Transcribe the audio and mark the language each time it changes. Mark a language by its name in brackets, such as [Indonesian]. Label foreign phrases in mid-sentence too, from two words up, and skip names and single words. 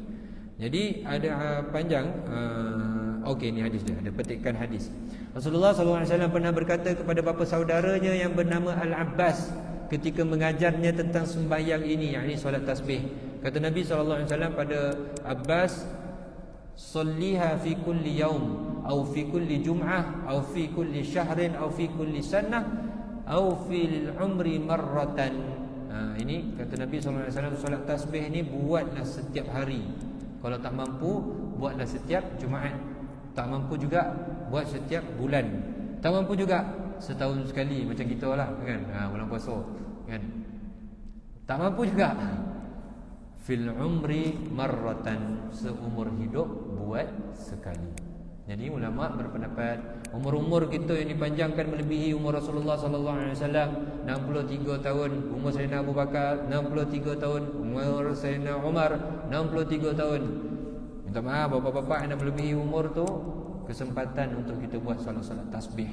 [Malay] Jadi ada panjang. Okey, ni hadis dia, ada petikan hadis. Rasulullah SAW pernah berkata kepada bapa saudaranya yang bernama Al-Abbas ketika mengajarnya tentang sembahyang ini, yakni solat tasbih. Kata Nabi SAW pada Abbas, [Arabic] "صلها في كل يوم أو في كل جمعة أو في كل شهر أو في كل سنة أو في العمر مرة." [Malay] Ini kata Nabi SAW, solat tasbih ni buatlah setiap hari. Kalau tak mampu, buatlah setiap Jumaat. Tak mampu juga, buat setiap bulan. Tak mampu juga, setahun sekali macam kita lah kan, bulan puasa kan. Tak mampu juga, [Arabic] في العمر مرة, [Malay] seumur hidup buat sekali. Jadi ulama berpendapat umur-umur kita yang dipanjangkan melebihi umur Rasulullah SAW. 63 tahun umur Sayyidina Abu Bakar, 63 tahun umur Sayyidina Umar, 63 tahun. Minta maaf bapak-bapak yang dah melebihi umur tu, kesempatan untuk kita buat solat-solat tasbih.